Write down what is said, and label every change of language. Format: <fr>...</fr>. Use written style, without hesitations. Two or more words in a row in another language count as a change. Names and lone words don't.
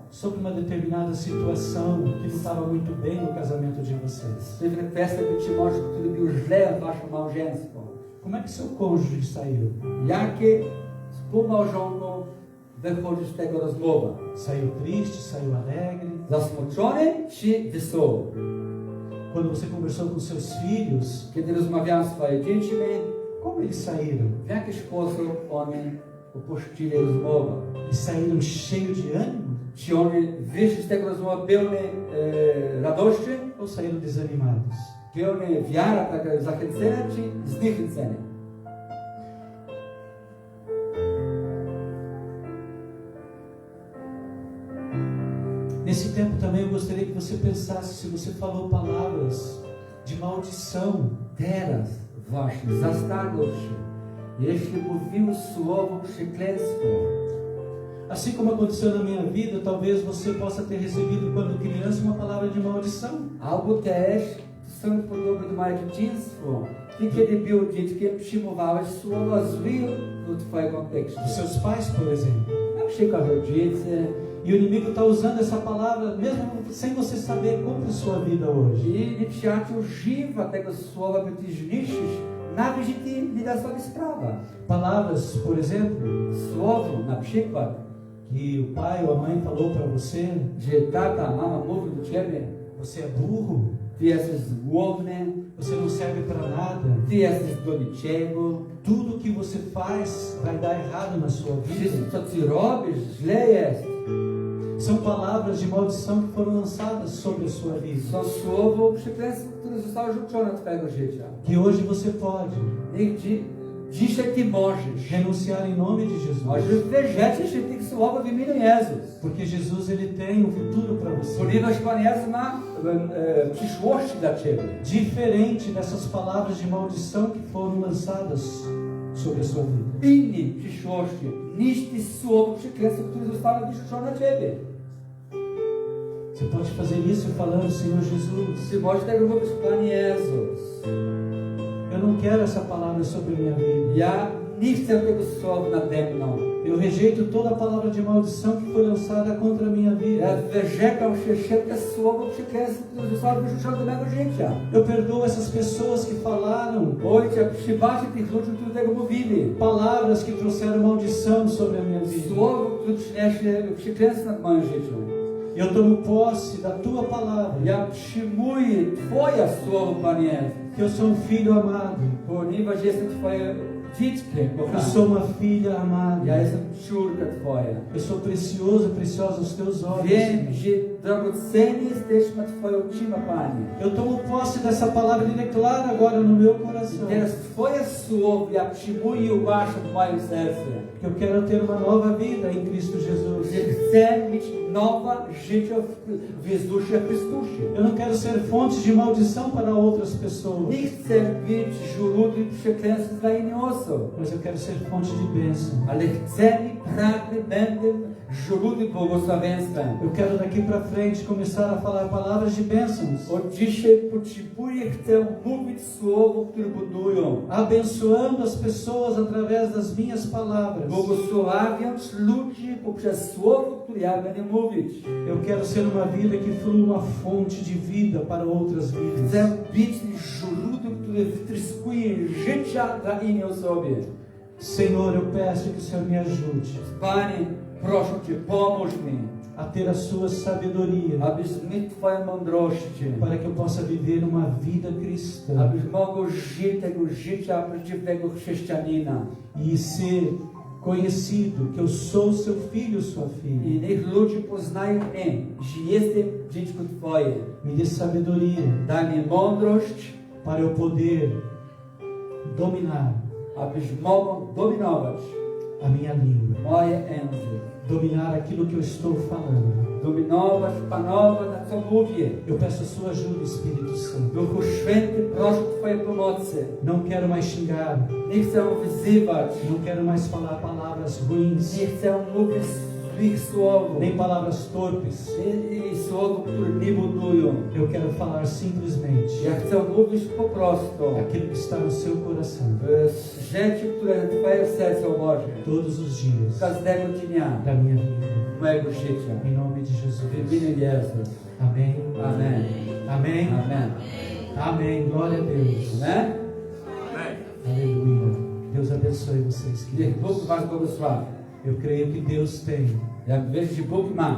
<pt>Sobre uma determinada situação que não estava muito bem no casamento de vocês.</pt> <pl>pewne kwestie być może, które były źle w waszym małżeństwie.</pl> <pt>Como é que seu cônjuge saiu?</pt> <pl>Jakie współmałżonką wychodzi z tego rozmowa?</pl> <pt>Saiu triste, saiu alegre?</pt> <pl>Zasmucony czy wesoły?</pl> <pt>Quando você conversou com seus filhos,</pt> <pl>Kiedy rozmawiałem z swoimi dziećmi,</pl> <pt>como eles saíram?</pt> <pl>w jaki sposób oni opuścili rozmowę?</pl> <pt>Eles saíram cheios de ânimo</pt> <pl>Czy oni wyszli z tego rozmowy pełni radości,</pl> <pt>ou saíram desanimados?</pt> <pl>pełni wiara, taka zachęcenia czy zniechęcenia?</pl> <pt>Nesse tempo também eu gostaria que você pensasse se você falou palavras de maldição.</pt> <pl>Teraz właśnie zastanów się, jeśli mówił słowo przekleństwo.</pl> <pt>Assim como aconteceu na minha vida, talvez você possa ter recebido quando criança uma palavra de maldição.</pt> <pl>Albo też są podobne do mojego dzieciństwa. Ty, kiedy był dzieckiem, przyjmowałeś słowa złe w twoim kontekście.</pl> <pt>Dos seus pais, por exemplo.</pt> <pl>Na przykład rodzice.</pl> <pt>E o inimigo está usando essa palavra, mesmo sem você saber contra a sua vida hoje.</pt> <pl>I nieprzyjaciół używa tego słowa, by ty zniszczyć, nawet jeśli ty nie dasz sobie sprawy.</pl> <pt>Palavras, por exemplo,</pt> <pl>Słowo, na przykład,</pl> <pt>que o pai ou a mãe falou para você:</pt> <pl>że tata, mama mówi do ciebie,</pl> <pt>você é burro,</pt> <pl>ty jesteś głodny,</pl> <pt>você não serve para nada,</pt> <pl>ty jesteś do niczego,</pl> <pt>tudo que você faz vai dar errado na sua vida.</pt> <pl>wszystko co ty robisz źle jest.</pl> <pt>São palavras de maldição que foram lançadas sobre a sua vida.</pt> <pl>Są słowo przekleństwo, które zostało rzucone do twojego życia.</pl> <pt>Que hoje você pode</pt> <pl>Niech dzisiaj ty możesz.</pl> <pt>renunciar em nome de Jesus.</pt> <pl>Możesz wyrzec się tych słów w imieniu Jezus.</pl> <pt>Porque Jesus ele tem um futuro para você.</pt> <pl>Ponieważ Pan Jezus ma przyszłość dla ciebie.</pl> <pt>Diferente dessas palavras de maldição que foram lançadas sobre a sua vida.</pt> <pl>Innej przyszłości niż te słowo przekleństwo, które zostało wyrzucone na ciebie.</pl> <pt>Você pode fazer isso falando: Senhor Jesus,</pt> <pl>Ty możesz tego mówić, Panie Jezus.</pl> <pt>eu não quero essa palavra sobre a minha vida.</pt> <pl>Ja nie chcę tego słowa nade mną.</pl> <pt>Eu rejeito toda a palavra de maldição que foi lançada contra a minha</pt> <pl>Ja</pl> <pt>vida.</pt> <pl>wyrzekam się wszelkie słowo przekleństwo, które zostało wyrzucone do mego życia.</pl> <pt>Eu perdoo essas pessoas que falaram</pt> <pl>Ojcze, przybaczcie tych ludzi, którzy tego mówili.</pl> <pt>palavras que trouxeram maldição sobre a minha vida.</pt> <pl>Słowo, które przyniesie przekleństwo nad moim życiem.</pl> <pt>Eu tomo posse da tua palavra,</pt> <pl>Ja przyjmuję Twoje słowo, Panie,</pl> <pt>que eu sou filho amado.</pt> <pl>ponieważ jestem Twoje dzieckiem,</pl> <pt>Eu</pt> <pl>kochane.</pl> <pt>sou uma filha amada.</pt> <pl>Ja jestem córka Twoja.</pl> <pt>Eu sou precioso, preciosa aos teus olhos.</pt> <pl>Wiem, że drogocenni jesteśmy Twoje oczyma, Panie.</pl> <pt>Eu tomo posse dessa palavra e declaro agora no meu</pt> <pl>I</pl> <pt>coração</pt> <pl>teraz Twoje słowo ja przyjmuję i uważam w moim sercu.</pl> <pt>que eu quero ter uma nova vida em Cristo Jesus.</pt> <pl>Że chcę mieć nowe życie w Jezusie Chrystusie.</pl> <pt>Eu não quero ser fonte de maldição para outras pessoas,</pt> <pl>Nie chcę być źródłem przekleństw dla innych osób.</pl> <pt>mas eu quero ser fonte de bênção.</pt> <pl>Ale chcę i pragnę będę źródłem błogosławieństwa.</pl> <pt>Eu quero daqui para frente começar a falar palavras de bênçãos,</pt> <pl>Od dzisiaj potrzebuję, chcę mówić słowo, które budują.</pl> <pt>abençoando as pessoas através das minhas palavras.</pt> <pl>Błogosławiąc ludzi poprzez słowo, które ja będę mówić.</pl> <pt>Eu quero ser uma vida que flui uma fonte de vida para outras vidas.</pt> <pl>Chcę być źródłem, które wytryskuje życia dla innej osoby.</pl> <pt>Senhor, eu peço que o Senhor me ajude</pt> <pl>Panie, proszę Cię, pomóż mi,</pl> <pt>a ter a sua sabedoria,</pt> <pl>abyś miał Twoją mądrość,</pl> <pt>para que eu possa viver uma vida cristã</pt> <pl>abyś mógł żyć tego życia prawdziwego chrześcijanina.</pl> <pt>e ser conhecido que eu sou seu filho, sua filha.</pt> <pl>I niech ludzie poznają mnie, że jestem dziecko Twoje.</pl> <pt>Me dê sabedoria</pt> <pl>Daj mi mądrość,</pl> <pt>para eu poder dominar</pt> <pl>abyś mógł dominować</pl> <pt>a minha língua,</pt> <pl>moje język.</pl> <pt>dominar aquilo que eu estou falando.</pt> <pl>Dominować, panować, na co mówię.</pl> <pt>Eu peço a sua ajuda, Espírito Santo.</pt> <pl>Duchu Święty, proszę Twojej pomocy.</pl> <pt>Não quero mais xingar,</pt> <pl>Nie chcę wyzywać.</pl> <pt>não quero mais falar palavras ruins,</pt> <pl>Nie chcę mówić złych słów,</pl> <pt>nem palavras torpes.</pt> <pl>i słów, które nie budują.</pl> <pt>Eu quero falar simplesmente</pt> <pl>Ja chcę mówić po prostu</pl> <pt>aquilo que está no seu coração,</pt> <pl>rzeczy, które trwają w sercu Boże.</pl> <pt>todos os dias</pt> <pl>Każdego dnia</pl> <pt>da minha vida.</pt> <pl>mojego życia.</pl> <pt>Em nome de</pt> <pl>W</pl> <pt>Jesus.</pt> <pl>imieniu Jezus.</pl> <pt>Amém.</pt> <pl>Amen.</pl> <pt>Amém.</pt> <pl>Amen.</pl> <pt>Amém. Glória a Deus.</pt> <pl>Amen.</pl> <pt>Aleluia. Deus abençoe vocês,</pt> <pl>Niech</pl> <pt>queridos.</pt> <pl>Bóg was błogosławi.</pl> <pt>Eu creio que Deus tem</pt> <pl>Ja wierzę, że Bóg ma.</pl>